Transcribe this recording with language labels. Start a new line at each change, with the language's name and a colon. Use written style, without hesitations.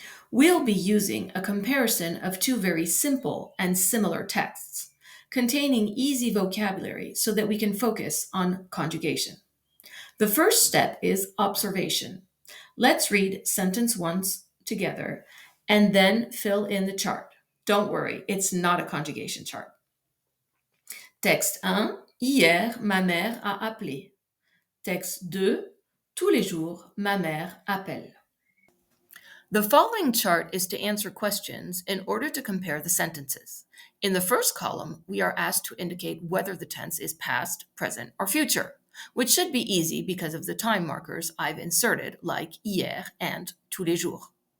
English: We'll be using a comparison of two very simple and similar texts, containing easy vocabulary so that we can focus on conjugation. The first step is observation. Let's read sentence once together and then fill in the chart. Don't worry, it's not a conjugation chart.
French: Texte 1, hier, ma mère a appelé. Texte 2, tous les jours, ma mère appelle.
English: The following chart is to answer questions in order to compare the sentences. In the first column, we are asked to indicate whether the tense is past, present, or future, which should be easy because of the time markers I've inserted, like hier and
French: tous les jours.